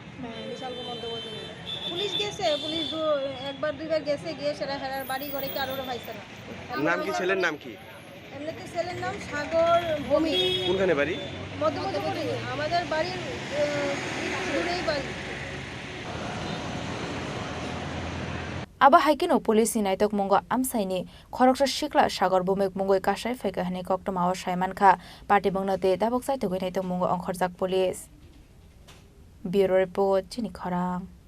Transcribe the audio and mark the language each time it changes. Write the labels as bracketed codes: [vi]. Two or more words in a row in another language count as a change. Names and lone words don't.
[bn] বিশালগড় মধ্যবজুগু পুলিশ গেছে পুলিশ একবার দুইবার গেছে গিয়ে সেরা হেরার বাড়ি ঘরে কারোর পাইছে না নাম কি ছেলের নাম কি এমনিতে ছেলের নাম সাগর ভূমি কোনখানে বাড়ি মধ্যবজুগু আমাদের বাড়ির দূরেই বাড়ি [trp] Aba Haikino Police ni Naitok Mungo Amsaini Khoroksa Shikla Sagor Bumek Mungoi Kasai Fekahani Koktomawa Saimanka Patibungnote Dabok Saitogoi Naitok Mungo Angkhorjak [en] Police Bureau Report [trp] Chini Khorang